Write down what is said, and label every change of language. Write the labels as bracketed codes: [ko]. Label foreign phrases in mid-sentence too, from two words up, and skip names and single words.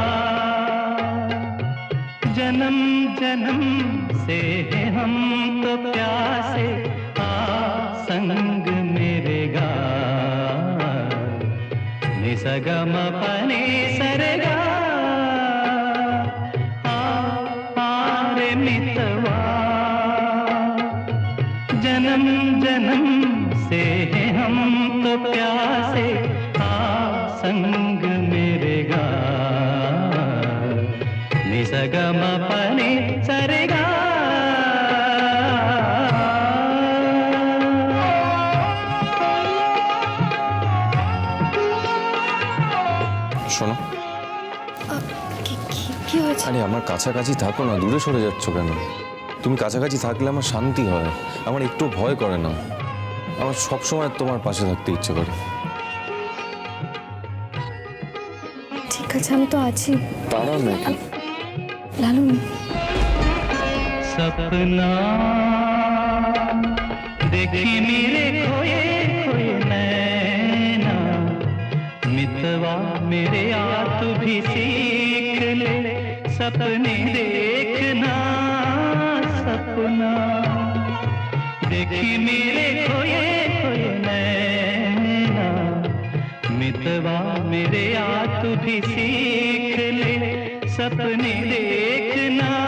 [hi] जन्म जन्म से हैं हम तो प्यासे आ संग मेरे गा निसगमपनि सरगा हारे मितवा जन्म जन्म से हैं हम तो प्यासे संग मेरे गा निसगमपनि सरगा। [bn] শোনো, কি হয়েছে? আরে আমার কাছাকাছি থাকো না, দূরে সরে যাচ্ছ কেন? তুমি কাছাকাছি থাকলে আমার শান্তি হয়, আমার একটু ভয় করে না, আমার সবসময় তোমার পাশে থাকতে ইচ্ছে করে। ঠিক আছে, আমি তো আছি। তারা নাকি লালু, [hi] सपना देखी मेरे खोए खोए नैना मितवा मेरे आ तू भी सीख ले सपने देखना सपना देखी मेरे खोए खोए नैना मितवा मेरे आ तू भी सीख ले सपने देखना।